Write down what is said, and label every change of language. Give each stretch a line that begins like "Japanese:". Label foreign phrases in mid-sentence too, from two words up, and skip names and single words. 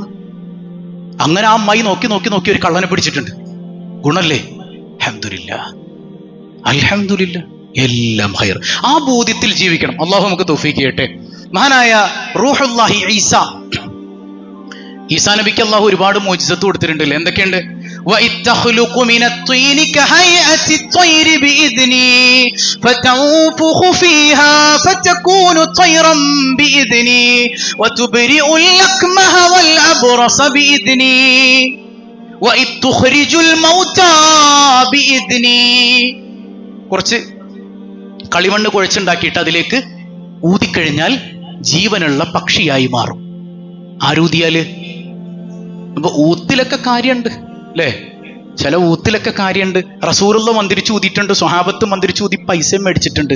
Malayalam: അങ്ങനെ ആ അമ്മായി നോക്കി ഒരു കള്ളനെ പിടിച്ചിട്ടുണ്ട്. ഗുണല്ലേ? അൽഹംദുലില്ലാ, എല്ലാം ഹൈർ. ആ ബോധ്യത്തിൽ ജീവിക്കണം. അള്ളാഹു നമുക്ക് തൗഫീഖ് ചെയ്യട്ടെ. മഹാനായ റൂഹുല്ലാഹി ഈസാ നബിക്ക് അള്ളാഹു ഒരുപാട് മോചിസത്ത് കൊടുത്തിട്ടുണ്ടല്ലേ. എന്തൊക്കെയുണ്ട്?
Arabic: وَإِتَّخْلُقُ مِنَ الطِّينِ كَهَيْئَةِ الطَّيْرِ بِإِذْنِي فَتَنفُخُ فِيهَا فَتَكُونُ طَيْرًا بِإِذْنِي وَتُبْرِئُ الْأَكْمَهَ وَالْأَبْرَصَ بِإِذْنِي وَإِذْ تُخْرِجُ الْمَوْتَى بِإِذْنِي.
Malayalam: കുറച്ച് കളിമണ്ണ് കുഴച്ചുണ്ടാക്കിയിട്ട് അതിലേക്ക് ഊതിക്കഴിഞ്ഞാൽ ജീവനുള്ള പക്ഷിയായി മാറും. ആരൂതിയാല്? അപ്പൊ ഊത്തിലൊക്കെ കാര്യമുണ്ട് അല്ലേ? ചില ഊത്തിലൊക്കെ കാര്യമുണ്ട്. റസൂലുള്ള മന്ത്രിച്ചു ഊതിയിട്ടുണ്ട്, സ്വഹാബത്ത് മന്ത്രിച്ചു ഊതി പൈസ മേടിച്ചിട്ടുണ്ട്.